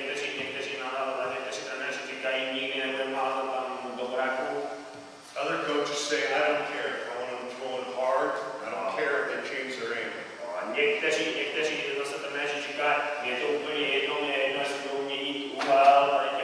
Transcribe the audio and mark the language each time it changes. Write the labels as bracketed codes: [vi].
[cs] Někteří trenéři říkají, nikdy nebudeme házet tam do braku. [en] Other coaches say, I don't care. I want them throwing hard. I don't care if they change their aim. [cs] Někteří zase trenéři říkají, je to úplně jedno, jestli budou měnit úhel,